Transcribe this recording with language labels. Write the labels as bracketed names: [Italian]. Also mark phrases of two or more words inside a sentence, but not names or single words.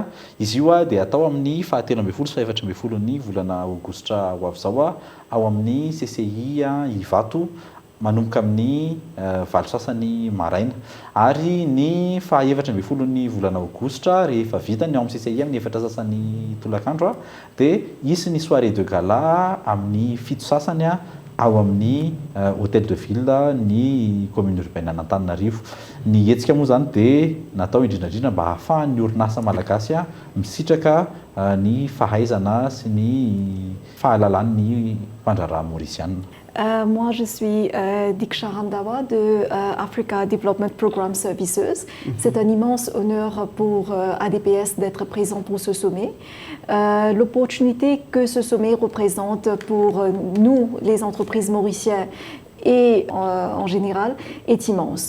[Malagasy] Izy io dia atao amin'ny 13 sy 14 ny volana aogositra ho avy zao ao amin'ny CCI Ivato manomboka amin'ny valo sasany maraina ary ny 14 ny volana aogositra rehefa vitany ao amin'ny CCI amin'ny 4 sasany tolakandro dia isy ny [French] soirée de gala [Malagasy] amin'ny 7 sasany ao amin'ny [French] hôtel de ville [Malagasy] ny commune urbaine Antananarivo. Ny hetsika moa zany dia natao indrindrandrindra mba hahafahan'ny orinasa malagasy misitraka ny fahaizana sy ny fahalalan'ny mpandrara mauriciana. [French] Moi, je suis Diksha Randawa de Africa Development Program Services. C'est un immense honneur pour ADPS d'être présent pour ce sommet. L'opportunité que ce sommet représente pour nous, les entreprises mauriciennes et en général, est immense.